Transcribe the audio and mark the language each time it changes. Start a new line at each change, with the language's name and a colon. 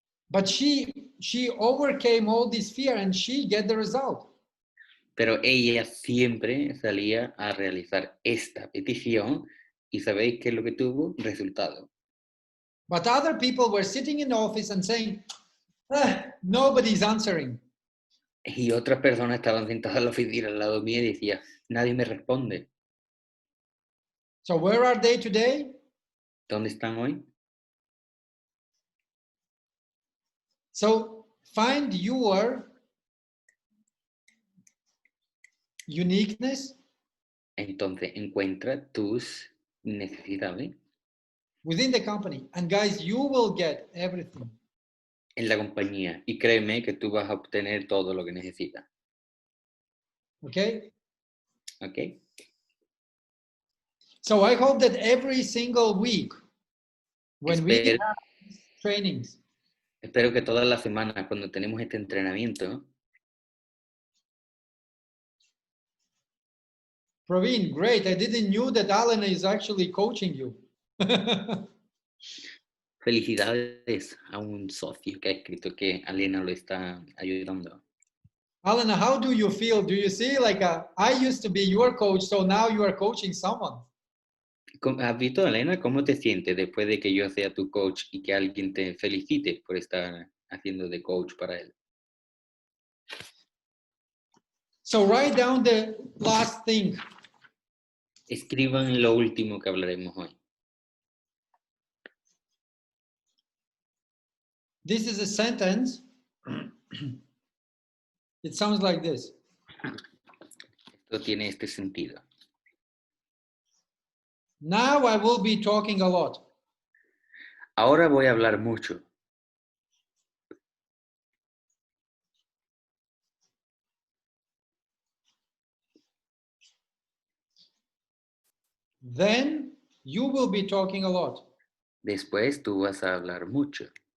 English: But she overcame all this fear and she get the result.
Spanish: Pero ella siempre salía a realizar esta petición y ¿sabéis qué es lo que tuvo? Resultado.
English: But other people were sitting in the office and saying, nobody's answering.
Spanish: Y otras personas estaban sentadas en la oficina al lado mío y decían, nadie me responde.
English: So where are they today?
Spanish: ¿Dónde están hoy?
English: So find your uniqueness
Spanish: Entonces, encuentra tus necesidades
English: within the company. And guys, you will get everything.
Spanish: en la compañía y créeme que tú vas a obtener todo lo que necesitas.
English: Okay?
Spanish: ¿Ok?
English: So I hope that every single week when we
Spanish: Espero,
English: have trainings,
Spanish: espero que todas las semanas cuando tenemos este entrenamiento,
English: Praveen, great. I didn't know that Alan is actually coaching you.
Spanish: felicidades a un socio que ha escrito que Alena lo está ayudando.
English: Alan, how do you feel? Do you see like I used to be your coach, so now you are coaching someone?
Spanish: ¿Has visto, Elena, cómo te sientes después de que yo sea tu coach y que alguien te felicite por estar haciendo de coach para él?
English: So write down the last thing.
Spanish: Escriban lo último que hablaremos hoy.
English: This is a sentence. It sounds like this.
Spanish: Esto tiene este sentido.
English: Now I will be talking a lot.
Spanish: Ahora voy a hablar mucho.
English: Then you will be talking a lot.
Spanish: Después tú vas a hablar mucho.